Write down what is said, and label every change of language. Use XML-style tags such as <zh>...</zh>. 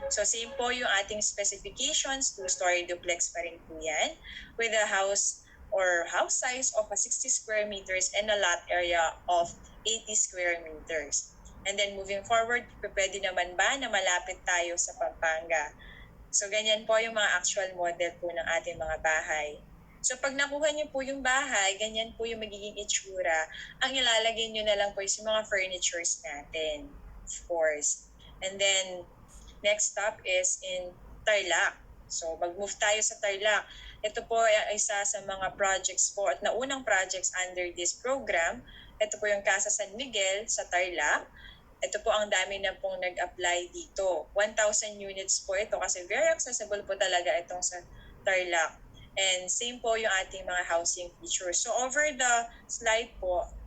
<en>So same</en> <tl>po yung ating</tl> <en>specifications, 2-story duplex pa rin po yan, with a house or house size of 60 square meters and a lot area of 80 square meters.</en> <tl>And then moving forward, pwede naman ba na malapit tayo sa Pampanga? So ganyan po yung mga actual model po ng ating mga bahay. So pag nakuha niyo po yung bahay, ganyan po yung magiging itsura. Ang ilalagay niyo na lang po is yung mga furnitures natin, of course.</tl> <en>And then, next stop is in Tarlac.</en> <tl>So mag-move tayo sa Tarlac. Ito po ay isa sa mga projects po at naunang projects under this program. Ito po yung Casa San Miguel sa Tarlac. Ito po ang dami na pong nag-apply dito. 1,000 units po ito kasi</tl> <en>very accessible</en> <tl>po talaga itong sa Tarlac.</tl> <en>And same po yung ating mga housing features.</en> <tl>So over the slide po,</tl>